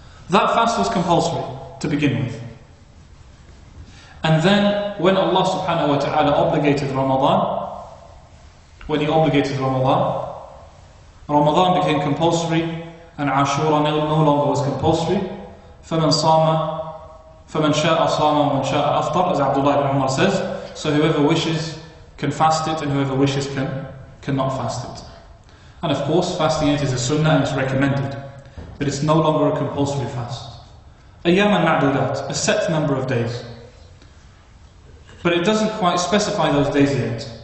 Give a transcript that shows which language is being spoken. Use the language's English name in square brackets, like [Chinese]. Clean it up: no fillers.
[English] That fast was compulsory to begin with. And then when Allah subhanahu wa ta'ala obligated Ramadan, when He obligated Ramadan, Ramadan became compulsory and Ashura no longer was compulsory. [Arabic] فَمَنْ شَاءَ صَامَ وَمَنْ شَاءَ أَفْطَرَ, [English] as Abdullah ibn Umar says. So whoever wishes can fast it, and whoever wishes cannot fast it. And of course, fasting it is a sunnah and it's recommended, but it's no longer a compulsory fast. [Arabic] أَيَّامًا مَعْدُودَاتٍ, [English] a set number of days. But it doesn't quite specify those days yet.